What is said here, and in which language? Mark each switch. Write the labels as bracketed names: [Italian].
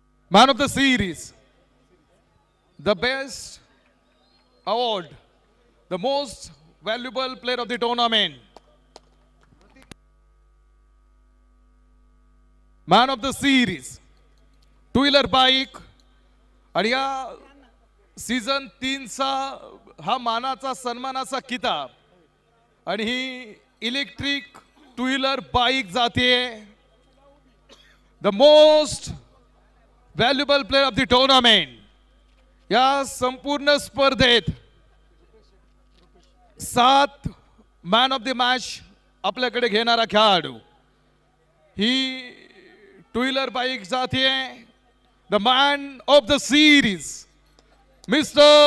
[English] Man of the series, the best award, the most valuable player of the tournament, man of the series, two-wheeler bike. [Marathi] आणि या season 3चा हा मानाचा सन्मानाचा किताब आणि ही इलेक्ट्रिक टू व्हीलर बाईक जाते [English] The most valuable player of the tournament. [Marathi] या संपूर्ण स्पर्धेत 7 मॅन ऑफ द मॅच आपल्याकडे घेणारा खेळाडू. ही टू व्हीलर बाईक जाते [English] the man of the series, Mr.